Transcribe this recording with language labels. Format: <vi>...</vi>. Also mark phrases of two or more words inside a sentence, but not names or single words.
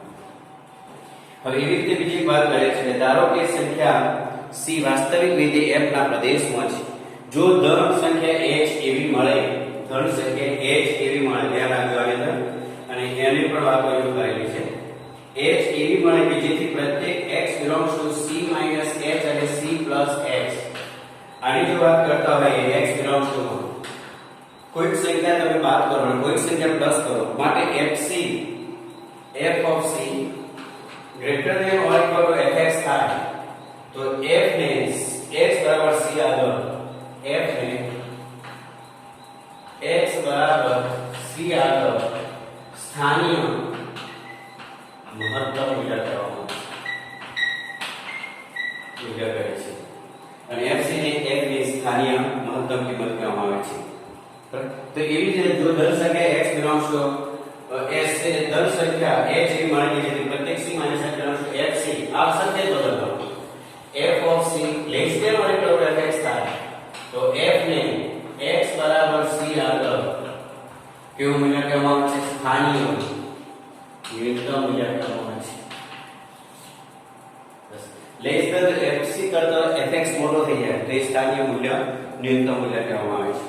<gu>હવે એવી રીતે બીજી વાત કરે છે, ધારો કે સંખ્યા C વાસ્તવિક વિધેય f ના પ્રદેશમાં છે. જો ધન સંખ્યા h એવી મળે, ધન સંખ્યા h એવી મળે, ધ્યાન રાખજો આની અંદર, અને એની પણ વાત અહીં કરેલી છે. h એવી મળે કે જેથી પ્રત્યેક</gu> <en>x belongs to C - h</en> <gu>અને C + h. આની જો વાત કરતા હોય</gu> <en>x belongs to</en> <gu>કોઈક સંખ્યા તમે બાદ કરો અને કોઈક સંખ્યા પ્લસ કરો, માટે f</gu> <en>of c greater than or equal to fx</en> <gu>થાય તો f ને x બરાબર c આગળ, f ને x બરાબર c આગળ સ્થાનીય મહત્તમ મૂલ્ય કહેવામાં આવે છે, અને fc ને f ની સ્થાનીય મહત્તમ કિંમત કહેવામાં આવે છે. તો એવી રીતે જો ધન સંખ્યા</gu> <en>x belongs to s</en> <gu>છે, ધન સંખ્યા h એવી માની છે પ્રત્યેક c - h</gu> <en>belongs to fc,</en> <gu>આ સંકેત બદલવાનો,</gu> <en>f of c less than or equal to fx</en> <gu>થાય તો f ને x બરાબર c આગળ કેવું મૂલ્ય કહેવામાં આવે છે? સ્થાનીય ન્યૂનતમ મૂલ્ય કહેવામાં આવે છે.</gu> <en>less than fc</en> <gu>કરતા fx મોટો થઈ જાય તો એ સ્થાનીય મૂલ્ય ન્યૂનતમ મૂલ્ય કહેવામાં આવે છે.</gu>